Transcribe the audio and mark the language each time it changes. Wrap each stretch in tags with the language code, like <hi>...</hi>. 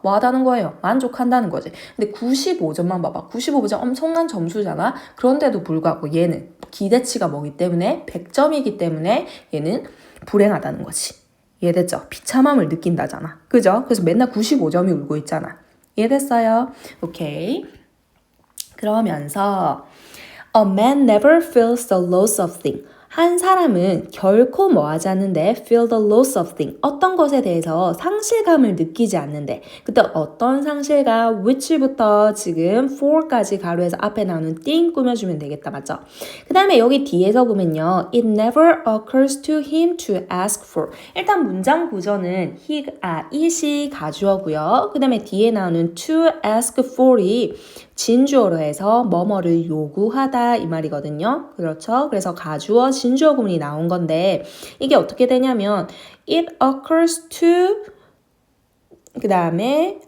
<ko>뭐 하다는 거예요? 만족한다는 거지. 근데 95점만 봐봐. 95점 엄청난 점수잖아. 그런데도 불구하고 얘는 기대치가 뭐기 때문에 100점이기 때문에 얘는 불행하다는 거지. 이해됐죠? 비참함을 느낀다잖아. 그죠? 그래서 맨날 95점이 울고 있잖아. 이해됐어요? 오케이. 그러면서</ko> <en>A man never feels the loss of thing.</en> <ko>한 사람은 결코 뭐 하지 않는데</ko> <en>feel the loss of thing.</en> <ko>어떤 것에 대해서 상실감을 느끼지 않는데 그때 어떤 상실감 which부터 지금 for까지 가로해서 앞에 나오는 thing 꾸며주면 되겠다. 맞죠? 그 다음에 여기 뒤에서 보면요.</ko> <en>It never occurs to him to ask for.</en> <ko>일단 문장 구조는 it이 가주어고요. 그 다음에 뒤에 나오는</ko> <en>to ask for</en> <ko>이 진주어로 해서 뭐뭐를 요구하다 이 말이거든요. 그렇죠? 그래서 가주어 진주어 구문이 나온 건데 이게 어떻게 되냐면</ko> <en>it occurs to</en> <ko>그 다음에</ko>